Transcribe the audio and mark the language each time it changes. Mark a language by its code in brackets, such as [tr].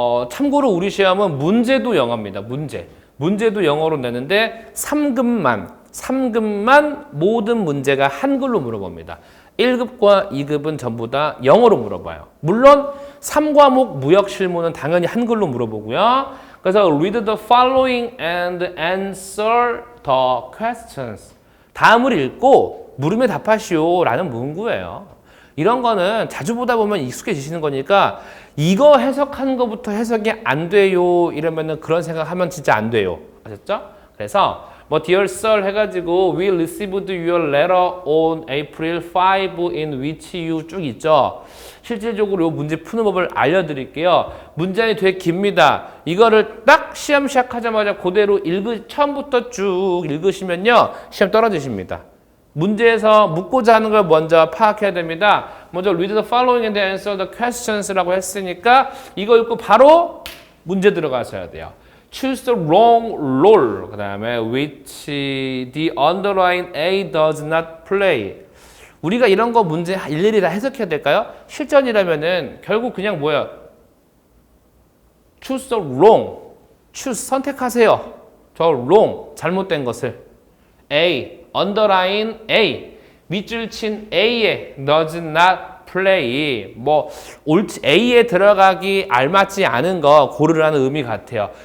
[ko] 참고로 우리 시험은 문제도 영어입니다. 문제도 영어로 내는데 3급만 모든 문제가 한글로 물어봅니다. 1급과 2급은 전부 다 영어로 물어봐요. 물론 3과목 무역 실무는 당연히 한글로 물어보고요. 그래서 [en] read the following and answer the questions. [ko] 다음을 읽고 물음에 답하시오 라는 문구예요. 이런 거는 자주 보다 보면 익숙해지시는 거니까 이거 해석하는 것부터 해석이 안 돼요 이러면은 그런 생각하면 진짜 안 돼요. 아셨죠? 그래서 뭐 [en] Dear Sir [ko] 해가지고 [en] We received your letter on April 5 in which you [ko] 쭉 있죠. 실질적으로 이 문제 푸는 법을 알려드릴게요. 문장이 되게 깁니다. 이거를 딱 시험 시작하자마자 그대로 처음부터 쭉 읽으시면요. 시험 떨어지십니다. 문제에서 묻고자 하는 걸 먼저 파악해야 됩니다. 먼저 [en] read the following and answer the questions [ko] 라고 했으니까 이거 읽고 바로 문제 들어가셔야 돼요. [en] Choose the wrong role. [ko] 그 다음에 [en] which the underline A does not play. [ko] 우리가 이런 거 문제 일일이 다 해석해야 될까요? 실전이라면은 결국 그냥 뭐야? [en] Choose the wrong. [ko] choose 선택하세요. 저 wrong 잘못된 것을. A underline A 밑줄 친 A에 [en] does not play [ko] 뭐 옳지 A에 들어가기 알맞지 않은 거 고르라는 의미 같아요.